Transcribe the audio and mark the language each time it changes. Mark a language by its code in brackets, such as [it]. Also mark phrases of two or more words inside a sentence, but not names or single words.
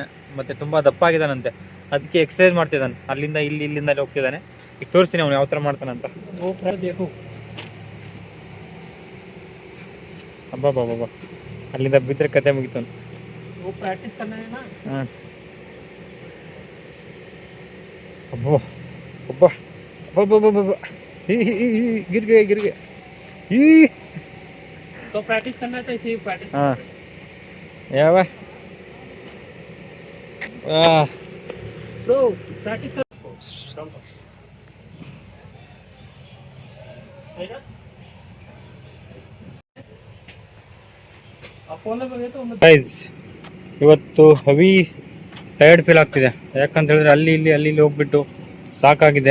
[kn] ಮತ್ತು ತುಂಬ ದಪ್ಪ ಆಗಿದ್ದಾನಂತೆ, ಅದಕ್ಕೆ ಎಕ್ಸಸೈಸ್ ಮಾಡ್ತಿದ್ದಾನೆ. ಅಲ್ಲಿಂದ ಇಲ್ಲಿಂದ ಅಲ್ಲಿ ಹೋಗ್ತಿದ್ದಾನೆ. ಈಗ ತೋರಿಸ್ತೀನಿ ಅವನು ಯಾವ ಥರ ಮಾಡ್ತಾನಂತ. ಹಬ್ಬ ಅಲ್ಲಿಂದ ಬಿದ್ದರೆ ಕತೆ ಮುಗಿತಾನೆ. ಹಾಂ, [hi] गिर गए इसको प्रैक्टिस करना है तो इसी प्रैक्टिस। हाँ, या वाह ब्रो प्रैक्टिस कर। [kn] ಗೈಸ್, ಇವತ್ತು [en] heavy tired feel [kn] ಆಗ್ತಿದೆ. ಯಾಕಂತ ಹೇಳಿದ್ರೆ ಅಲ್ಲಿ ಹೋಗ್ಬಿಟ್ಟು ಸಾಕಾಗಿದೆ.